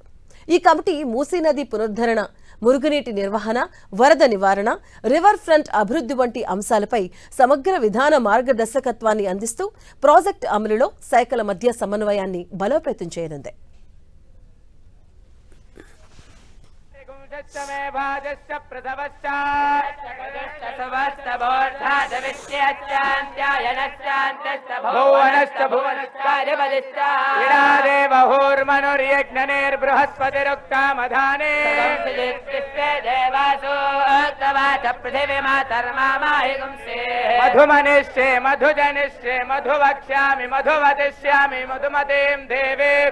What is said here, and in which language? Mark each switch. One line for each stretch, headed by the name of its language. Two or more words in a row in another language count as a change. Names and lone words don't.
Telugu: ఈ కమిటీ మూసీ నది పునరుద్ధరణ, మురుగునీటి నిర్వహణ, వరద నివారణ,
English: river front
Telugu: అభివృద్ధి వంటి అంశాలపై సమగ్ర విధాన మార్గదర్శకత్వాన్ని అందిస్తూ ప్రాజెక్టు అమలులో శాఖల మధ్య సమన్వయాన్ని బలోపేతం చేయనుంది.
Sanskrit: मे भाजश्च प्रथमश्चायनश्चान्तश्च भुवनश्चादेवहुर्मनुर्यज्ञनिर्बृहस्पतिरुक्तामधाने मधुमनिष्ये मधुजनिष्ये मधुवक्ष्यामि मधुवदिष्यामि मधुमतीं देवी